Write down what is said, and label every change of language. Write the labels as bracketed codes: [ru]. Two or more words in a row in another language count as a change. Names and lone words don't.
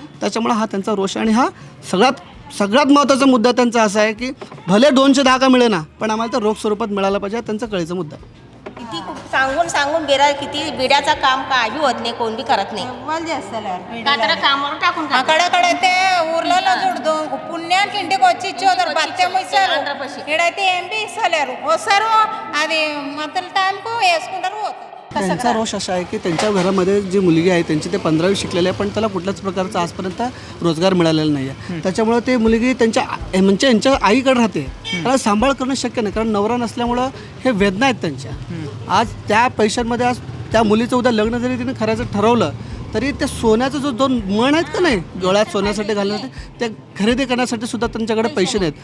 [mr] त्याच्यामुळे हा त्यांचा रोष आहे. आणि हा सगळ्यात महत्त्वाचा मुद्दा त्यांचा असा आहे की भले 210 का मिळेना, पण आम्हाला तर रोख स्वरूपात मिळायला पाहिजे. त्यांचा कळीचा मुद्दा. सांगून बेरा किती बिड्याचं काम काय बी होत नाही, कोण बी करत नाही. का तर कामावर टाकून [te] అక్కడక్కడ అయితే ఊర్లలో చూడదు పుణ్యానికి ఇంటికి వచ్చి ఇచ్చేవారు భత్యం ఇస్తారు ఇక్కడైతే ఏంటి ఇస్తలేరు వస్తారు అది మొత్తం టైంకు వేసుకుంటారు పోతారు. [mr] त्यांचा रोष असा आहे की त्यांच्या घरामध्ये जी मुलगी आहे त्यांची ते 15वी शिकलेले आहे पण त्याला कुठल्याच प्रकारचा आजपर्यंत रोजगार मिळालेला नाही आहे. त्याच्यामुळं ते मुलगी म्हणजे यांच्या आईकडे राहते. त्याला सांभाळ करणं शक्य नाही कारण नवरा नसल्यामुळं हे वेदना आहेत त्यांच्या. आज त्या पैशांमध्ये आज त्या मुलीचं उद्या लग्न जरी तिने करायचं ठरवलं तरी त्या सोन्याचं जो 2 मण आहेत का नाही डोळ्यात सोन्यासाठी घालण्यासाठी ते खरेदी करण्यासाठी सुद्धा त्यांच्याकडे पैसे नाहीत.